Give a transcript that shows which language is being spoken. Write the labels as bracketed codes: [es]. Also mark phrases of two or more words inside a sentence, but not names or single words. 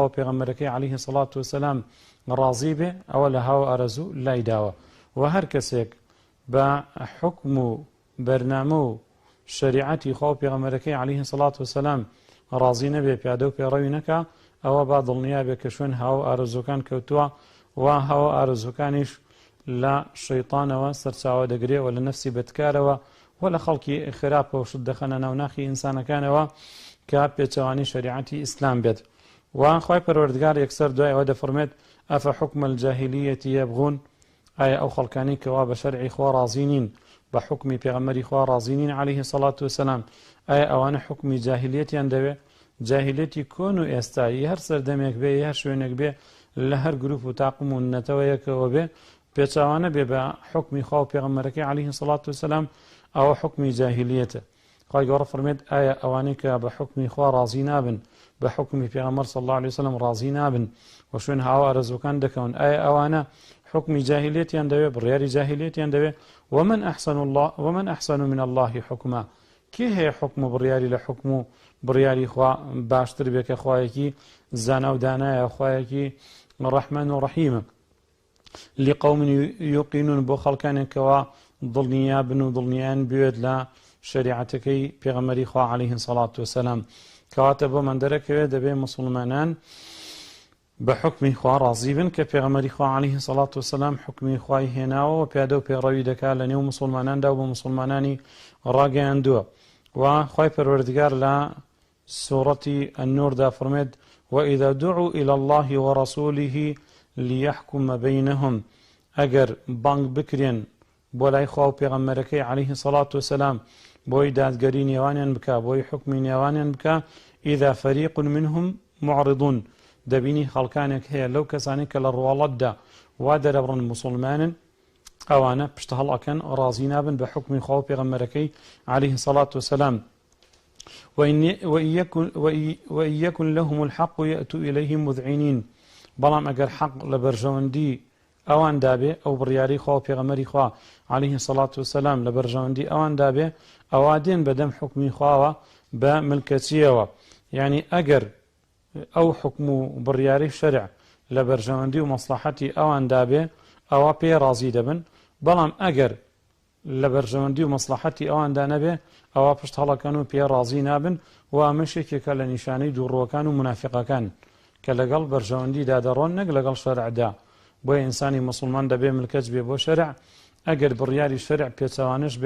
[ckb] و پێغەمبەرەکەی [ar] عليه الصلاة والسلام [ckb] ڕازی بێ ئەوە لە هاوە ئارەزوو لای داوە و هەر کەسێک بە حکم و بەرنامە و شریعەتی خوا و پێغەمبەرەکەی [ar] عليه الصلاة والسلام [ckb] ڕازی نەبێ پیادە و پێڕەوی نەکا ئەوە با دڵنیا بێ کە شوێن هاوە ئارەزوەکان کەوتووە و هاوە ئارەزوەکانیش لە شەیطانەوە سەرچاوە دەگرێ و لە نەفسی بەدکارەوە و لە خەڵکی خراپە و شت دەخەنە ناوناخی ئینسانەکانەوە کە پێچەوانی شریعەتی ئیسلام بێت و خوای پەروەردگار یەکسەر دوای ئەوە دەفەرمێت [ar] ئەفە حکم الجاهلیەتی یەبغون [ckb] ئایا ئەو خەڵکانی کەوا بە شەرعی خوا ڕازی نین بە حکمی پێغەمبەری خوا ڕازی نین عليه الصلاة والسلام ئایا ئەوانە حکمی جاهلیەتیان دەوێ جاهلیەتی کۆن و ئێستایی هەر سەردەمێک بێ هەر شوێنێک بێ لە هەر گروپ و تاقم و نەتەوە یەکەوە بێ پێچاوانە بێ بە حکمی خوا و پێغەمبەرەکەی [ar] عليه الصلاة والسلام [ckb] ئەوە حکمی جاهلیەتە خوای گەورە فەرمێت ئایا ئەوانەی کە بە حکمی خوا ڕازی نابن بە حکمی پێغەمبەر [ar] صلی الله عليه وسلم [ckb] ڕازی نابن و شوێن هاوە ئارەزوەکان دەکەون ئایا ئەوانە حکمی جاهلیەتیان دەوێ بڕیاری جاهلیەتیان دەوێ [ar] ومن أحسن من الله حکما [ckb] کێ هەیە حکم و بڕیاری لە حکم و بڕیاری خوا باشتر بێ کە خوایەکی زانا و دانایە خوایەکی ڕەحمان و ڕەحیمە [ar] لقوم يوقنون [ckb] بۆ خەڵکانێکەوە دڵنیا بن و دڵنیان بوێت لە شریعەتەکەی پێغەمبەری خوا [ar] عليه الصلاة [ckb] والسلام کەواتە بۆ من دەرەکەوێت دەبێ مسلمانان بە حکمی خوا ڕازی بن کە پێغەمبەری خوا عليه الصلاة والسلام حکمی خوای هێناوە و پیادە و پێڕەوی دەکات لە نێو مسلماناندا و بە مسلمانانی ڕاگەیاندووە و خوای پەروەردگار لە سوورەتی النوردا فەرمێت [ar] وإذا دعوا إلى الله ورسوله ليحكم بينهم [ckb] ئەگەر بانگ بکرێن بۆ لای خوا و پێغەمبەرەکەی [ar] عليه الصلاة والسلام [ckb] بۆی دادگەری نێوانیان بکە بۆی حکمی نێوانیان بکە [ar] إذا فريق منهم معرضون [ckb] دەبینی خەڵکانێک هەیە لەو کەسانی کە لە ڕواڵەتدا وا دەرەبڕن مسلمانن ئەوانە پشت هەڵەکەن ڕازی نابن بە حکمی خوا و پێغەمبەرەکەی [ar] عليه الصلاة والسلام وإن يكن لهم الحق يأتوا إليه مذعنين [ckb] بەڵام ئەگەر حەق لە بەرژەوەندی ئەوان دابێ ئەو بڕیاری خوا و پێغەمبەری خوا [ar] عليه الصلاة والسلام [ckb] لە بەرژەوەندی ئەوان دابێ ئەوا دێن بەدەم حکمی خواوە بە ملکەچیەوە یعنی ئەگەر ئەو حکم و بڕیاری شەرع لە بەرژەوەندی و مەسلحەتی ئەوان دابێ ئەوە پێ ڕازی دەبن بەڵام ئەگەر لە بەرژەوەندی و مەسلحەتی ئەواندا نەبێ ئەوە پشت هەڵەکەن و پێ ڕازی نابن و ئەمەشێکێکە لە نیشانەی دووڕوەکان و منافقەکان کە لەگەڵ بەرژەوەندیدا دەڕۆن نەک لەگەڵ شەرعدا بۆیە ئینسانی مسلمان دەبێ ملکەچ بێ بۆ شەرع ئەگەر بڕیاری شەرع پێچەوانش بێ